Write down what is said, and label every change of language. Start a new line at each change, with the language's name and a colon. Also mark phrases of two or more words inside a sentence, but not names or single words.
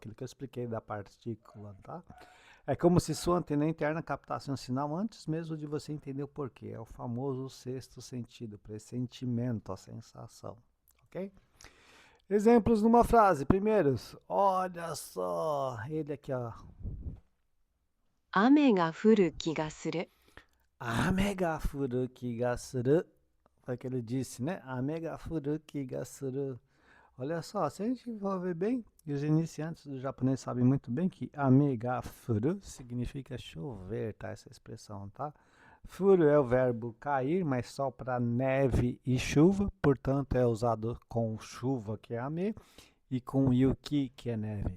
Portuguese: Aquilo que eu expliquei da partícula, tá? É como se sua antena interna captasse um sinal antes mesmo de você entender o porquê. É o famoso sexto sentido, pressentimento, a sensação, ok? Exemplos numa frase. Primeiros, olha só, ele aqui, ó.
Japanese: 雨が降る気がする。雨が降る気がする.
Portuguese: Foi o que ele disse, né?
Japanese: 雨が降る気がする.
Portuguese: Olha só, se a gente for ver bem, e os iniciantes do japonês sabem muito bem que
Japanese: 雨が降る
Portuguese: significa chover, tá? Essa expressão, tá? Furu é o verbo cair, mas só para neve e chuva, portanto é usado com chuva, que é ame, e com yuki, que é neve.